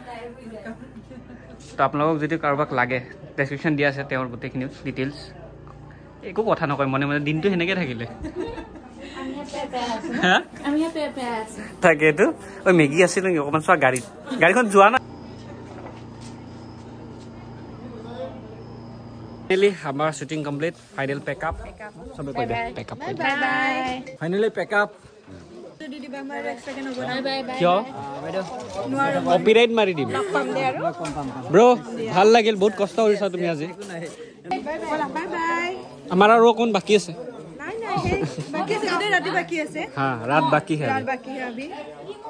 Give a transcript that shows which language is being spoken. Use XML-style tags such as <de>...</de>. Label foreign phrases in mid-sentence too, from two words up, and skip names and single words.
<as>তো আপোনালোকক যদি কাৰোবাক লাগে ডেছক্ৰিপশ্যন দিয়া আছে তেওঁৰ গোটেইখিনি ডিটেইলছ একো কথা নকয় মনে মনে দিনটো সেনেকৈ থাকিলে তাকেতো ঐ মেগী আছিল নেকি অকণমান চোৱা গাড়ীখন যোৱা নাই আমাৰ</as> <en>shooting complete final pack-up</en> <as>চবে কৈ দিয়া</as> <en>pack-up finally pack-up</en> <as>কিয় কপিৰাইট মাৰি দিম ব্ৰ ভাল লাগিল বহুত কষ্ট কৰিছা তুমি আজি আমাৰ আৰু অকণ বাকী আছে</as> <hi>रात बाकी है हाँ रात बाकी है अभी</hi>